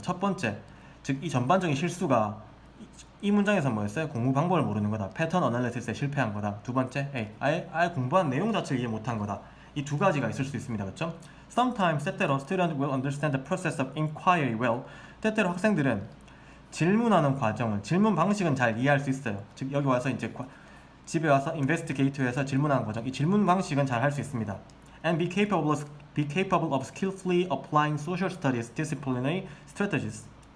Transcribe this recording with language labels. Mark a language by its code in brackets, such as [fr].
[ko] 첫 번째, 즉 이 전반적인 실수가 이 문장에서 뭐였어요? 공부 방법을 모르는 거다. 패턴 어널리시스에 실패한 거다. 두 번째, 아예 공부한 내용 자체를 이해 못한 거다. 이 두 가지가 있을 수 있습니다. 그렇죠? [en] Sometimes, [ko] 때때로 [en] students will understand the process of inquiry well. [ko] 때때로 학생들은 질문하는 과정을, 질문 방식은 잘 이해할 수 있어요. 즉 여기 와서 이제 집에 와서 investigate에서 질문하는 과정, 이 질문 방식은 잘 할 수 있습니다. [en] And be capable of skillfully applying social studies disciplinary strategies.